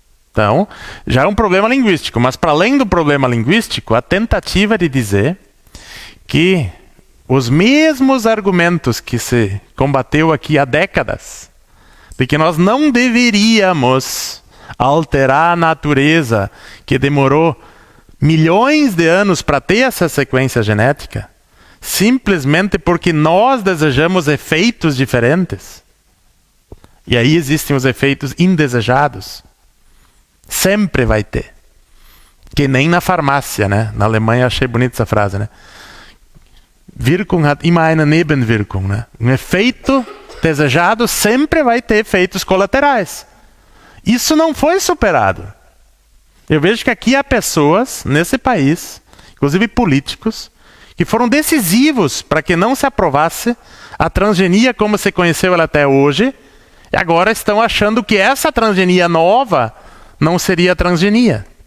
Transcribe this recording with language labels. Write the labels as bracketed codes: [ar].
[pt] Então, já é um problema linguístico, mas para além do problema linguístico, a tentativa de dizer que os mesmos argumentos que se combateu aqui há décadas, de que nós não deveríamos alterar a natureza, que demorou milhões de anos para ter essa sequência genética, simplesmente porque nós desejamos efeitos diferentes. E aí existem os efeitos indesejados. Sempre vai ter. Que nem na farmácia, né? Na Alemanha achei bonita essa frase, né? [de] Wirkung hat immer eine Nebenwirkung, né? [pt] Um efeito desejado sempre vai ter efeitos colaterais. Isso não foi superado. Eu vejo que aqui há pessoas nesse país, inclusive políticos, que foram decisivos para que não se aprovasse a transgenia como se conheceu ela até hoje, e agora estão achando que essa transgenia nova não seria transgenia.